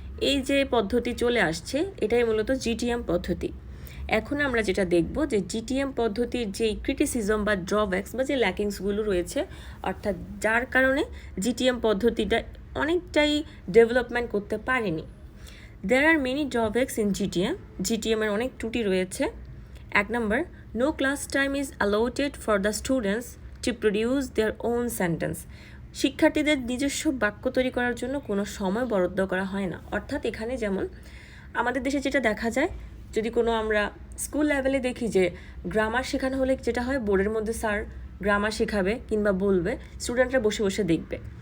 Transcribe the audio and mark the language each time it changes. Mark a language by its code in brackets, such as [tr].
[bn] এই যে পদ্ধতি চলে আসছে এটাই মূলত জিটিএম পদ্ধতি। এখন আমরা যেটা দেখব যে জিটিএম পদ্ধতির যেই ক্রিটিসিজম বা ড্রব্যাক্স বা যে ল্যাকিংসগুলো রয়েছে, অর্থাৎ যার কারণে জিটিএম পদ্ধতিটা অনেকটাই ডেভেলপমেন্ট করতে পারেনি। [en] There are many drawbacks in GTM. [bn] GTM-এর অনেক ত্রুটি রয়েছে। [en] 1 number, no class time is allotted for the students to produce their own sentence. [bn] শিক্ষার্থীদের নিজস্ব বাক্য তৈরি করার জন্য কোনো সময় বরাদ্দ করা হয় না। অর্থাৎ এখানে যেমন আমাদের দেশে যেটা দেখা যায়, যদি কোনো আমরা স্কুল লেভেলে দেখি যে গ্রামার শেখানো হলে যেটা হয় বোর্ডের মধ্যে স্যার গ্রামার শেখাবে কিংবা বলবে, স্টুডেন্টরা বসে বসে দেখবে।